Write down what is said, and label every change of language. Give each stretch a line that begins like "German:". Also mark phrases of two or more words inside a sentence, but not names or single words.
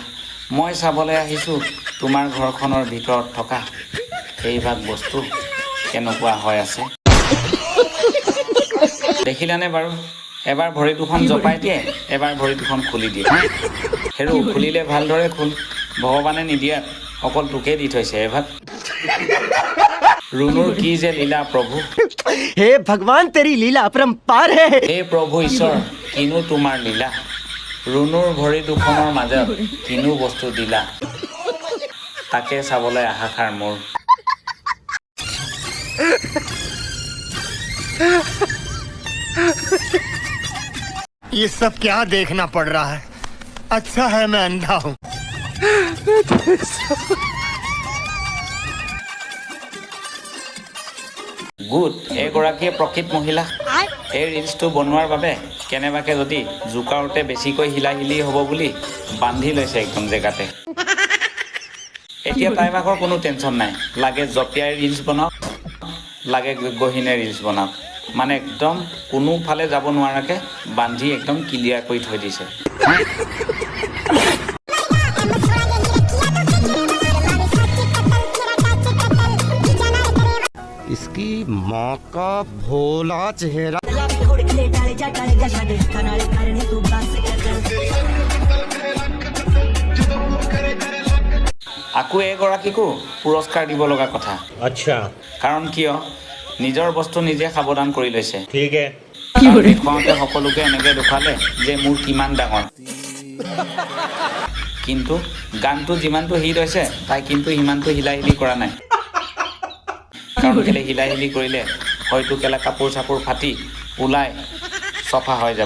Assamese: মই চাবলৈ আহিছোঁ তোমাৰ ঘৰখনৰ ভিতৰত থকা সেইভাগ বস্তু কেনেকুৱা হৈ আছে। দেখিলানে বাৰু? এবাৰ ভৰি দুখন জপাই দিয়ে, এবাৰ ভৰি দুখন খুলি দিয়ে। হেৰু খুলিলে ভালদৰে খোল, ভগৱানে নিদিয়াত অকল তোকে দি থৈছে এভাগ। ৰুনুৰ কি যে লীলা প্ৰভু।
Hindi: हे भगवान तेरी लीला अपरंपार है।
Assamese: হে প্ৰভু ঈশ্বৰ, কিনো তোমাৰ লীলা। ৰুনুৰ ভৰি দুখনৰ মাজত কিনো বস্তু দিলা, তাকে চাবলৈ আহাষাৰ মোৰ।
Hindi: ये सब क्या देखना पड़ रहा है? अच्छा है मैं अंधा हूँ।
Assamese: গুড, এগৰাকীয়ে প্ৰকৃত মহিলা। এই ৰিলচটো বনোৱাৰ বাবে কেনেবাকৈ যদি জোকাৰোতে বেছিকৈ হিলাহিলি হ'ব বুলি বান্ধি লৈছে একদম জেগাতে। এতিয়া তাই ভাগৰ কোনো টেনশ্যন নাই, লাগে জঁপিয়াই ৰিলচ বনাওক, লাগে গহীনে ৰিলচ বনাওক, মানে একদম কোনোফালে যাব নোৱাৰাকৈ বান্ধি একদম ক্লিয়াৰ কৰি থৈ দিছে।
Hindi: इसकी माँ का भोला चेहरा।
Assamese: আকৌ এগৰাকীকো পুৰস্কাৰ দিব লগা কথা।
Hindi: अच्छा
Assamese: কাৰণ কিয়, নিজৰ বস্তু নিজে সাৱধান কৰি লৈছে।
Hindi: ठीक है।
Assamese: দেখুৱাওঁতে সকলোকে এনেকৈ দেখুৱালে যে মোৰ কিমান ডাঙৰ, কিন্তু গানটো যিমানটো হিট হৈছে তাই কিন্তু সিমানটো হিলাহিলি কৰা নাই। কাৰণ কেলে হিলাহিলি কৰিলে হয়তো কেলা কাপোৰ চাপোৰ ফাটি ওলাই চফা হৈ যাব।